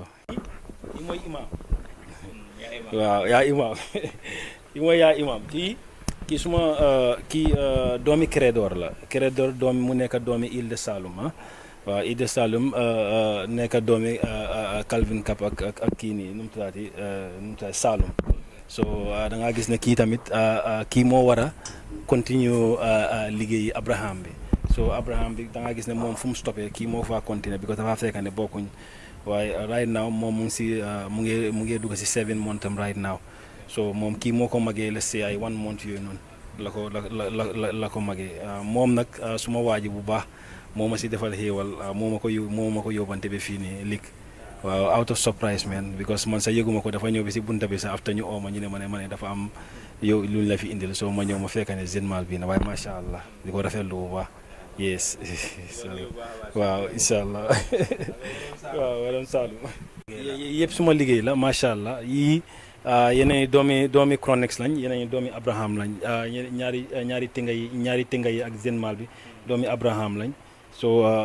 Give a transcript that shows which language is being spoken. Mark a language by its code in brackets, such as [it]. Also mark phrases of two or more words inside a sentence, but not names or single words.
[wo] yi mooy imam waaw yaa imam yaa imam kii suma kii doomi Crédor la Crédor doomi mu nekk doomi Île de Saloum waaw Île de Saloum nekk doomi Calvin Cap ak kii nii nu mu tuddaati Saloum so da ngaa gis ne kii tamit kii moo war a continue liggéeyi Abraham bi so Abraham bi da ngaa gis ne moom fu mu stoppé kii moo fa continuer because dafa fekk ne bokkuñ waaye [en] right now [wo] moom mu ngi si mu ngi dugg si 7 months am [en] right now [wo] so moom kii moo ko magee la si ay 1 month yooyu noonu la ko magee moom nag suma waaji bu baax moo ma si defal xéewal moo ma ko yóbbante ba fii nii lig waaw [en] out of surprise [wo] man because man sa yëguma ko dafa ñëw bi si bunta bi sax after ñu ooma ñu ne ma ne dafa am yow luñ la fi indil so ma ñëw ma fekk ne général bi na waaye [ar] ما شاء الله [wo] di ko rafetlu bu baax yes waaw [ar] إن شاء الله [wo] waaw waram Saalum yëpp suma liggéey la [ar] ما شاء الله [wo] yii yeneen doomi Chronix lañ yeneen doomi Abraham lañ ñaari tinga yi ak général bi doomi Abraham lañ so